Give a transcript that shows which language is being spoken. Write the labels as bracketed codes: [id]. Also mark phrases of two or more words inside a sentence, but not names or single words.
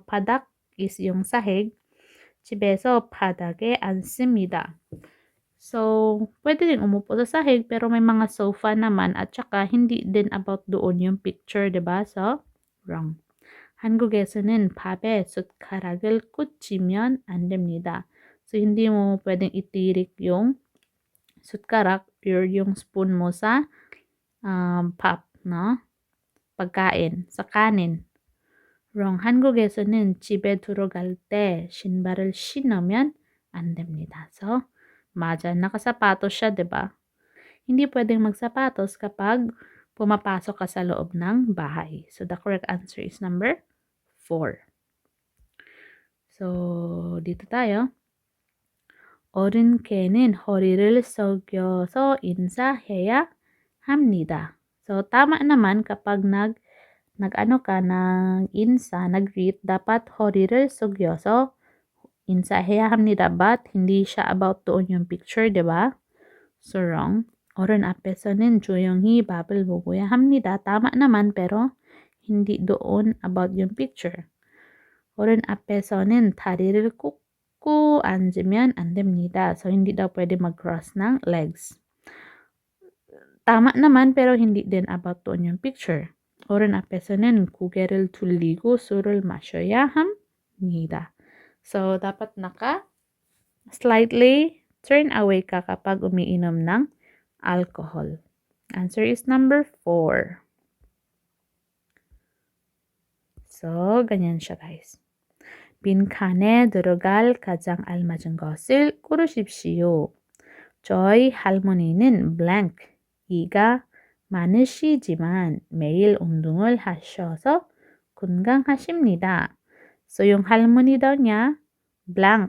[tl] Padak is yung sahig. [ko] 집에서 바닥에 앉습니다. [tl] So, pwede din umupo sa sahig pero may mga sofa naman at saka hindi din about doon yung picture, diba? [en] So, wrong. [ko] 한국에서는 밥에 숟가락을 꽂으면 안 됩니다. [tl] So, hindi mo pwedeng itirik yung 숟가락 or yung spoon mo sa 밥, no? pagkain, sa kanin. Wrong. [ko] 한국에서는 집에 들어갈 때 신발을 신으면 안 됩니다. So, 맞아. [tl] Nakasapatos siya, diba? Hindi pwedeng magsapatos kapag pumapasok ka sa loob ng bahay. [en] So, the correct answer is number 4. So, [tl] dito tayo. [ko] 어른께는 허리를 숙여서 인사해야 합니다. [tl] So, tama naman kapag nag-ano ka, nag-greet, dapat [ko] 허리를 숙여서 인사해야 합니다. [en] But, [tl] hindi siya about doon yung picture, diba? [en] So, wrong. [ko] 어른 앞에서는 조용히 밥을 먹어야 합니다. [tl] Tama naman, pero hindi doon about yung picture. [ko] 어른 앞에서는 다리를 꿇고 앉으면 안 됩니다. [tl] So, hindi daw pwede mag-cross ng legs. Tama naman, pero hindi din about doon yung picture. [ko] 어른 앞에서는 고개를 돌리고 술을 마셔야 합니다. [tl] So, dapat [en] slightly turn away [tl] ka kapag umiinom ng alcohol. [en] Answer is number 4. So, [tl] ganyan siya, guys. [ko] 빈칸에 들어갈 가장 알맞은 것을 고르십시오. 저희 할머니는 blank. 이가 많으시지만 매일 운동을 하셔서 건강하십니다. [tl] So, yung 할머니 daw niya, [en] blank.